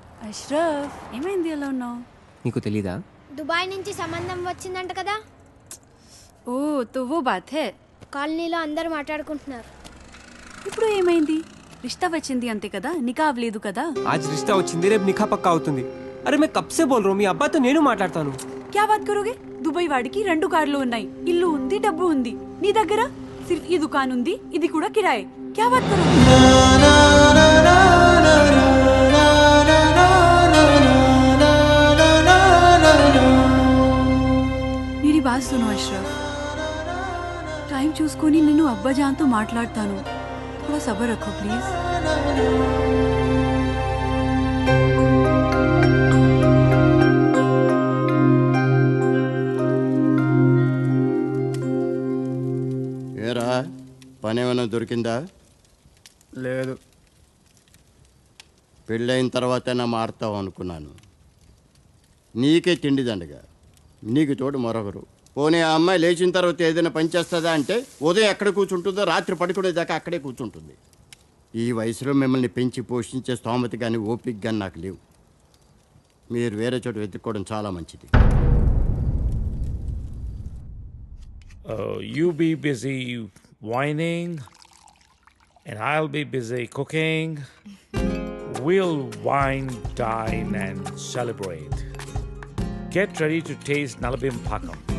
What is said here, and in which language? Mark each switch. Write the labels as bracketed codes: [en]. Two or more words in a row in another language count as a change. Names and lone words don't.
[te] అష్రఫ్ ఏమైంది ఎలా ఉన్నావు? నీకు తెలీదా? దుబాయ్ నుంచి సంబంధం వచ్చిందంట కదా. [hi] ओ तो वो बात है. [te] కాలనీలో అందరూ మాట్లాడుకుంటున్నారు. ఇప్పుడు ఏమైంది? రిష్తా వచ్చింది అంతే కదా, నికా అవ్వలేదు కదా. [hi] आज रिश्ता [te] వచ్చింది, రేపు నిఖా పక్కా అవుతుంది. [hi] అరే मैं कब से बोल रहा हूं, [te] మీ అబ్బాయితో నేను మాట్లాడతాను. [hi] क्या बात करोगे? [te] దుబాయ్ వాడికి 2 కార్లు ఉన్నాయి, ఇల్లు ఉంది, డబ్బు ఉంది. నీ దగ్గర సిర్ఫ్ ఈ దుకాన్ ఉంది, ఇది కూడా కిరాయే. [hi] क्या बात करोगे? मेरी बात सुनो अशरफ, टाइम [te] చూసుకొని నేను అబ్బాజాన్తో మాట్లాడతాను. [hi] थोड़ा सब्र रखो प्लीज. [te] ఏరా పని ఏమైనా దొరికిందా? లేదు. పెళ్ళైన తర్వాతైనా మారుతావు అనుకున్నాను. నీకే తిండి దండగా, నీకు తోడు మరొకరు. పోనీ ఆ అమ్మాయి లేచిన తర్వాత ఏదైనా పని చేస్తుందా అంటే ఉదయం ఎక్కడ కూర్చుంటుందో రాత్రి పడుకునేదాకా అక్కడే కూర్చుంటుంది. ఈ వయసులో మిమ్మల్ని పెంచి పోషించే స్తోమత కానీ ఓపిక కానీ నాకు లేవు. మీరు వేరే చోట వెతుక్కోవడం చాలా మంచిది. [en] You be busy whining and I'll be busy cooking. We'll wine, dine and celebrate. Get ready to taste Nalabim Pakam.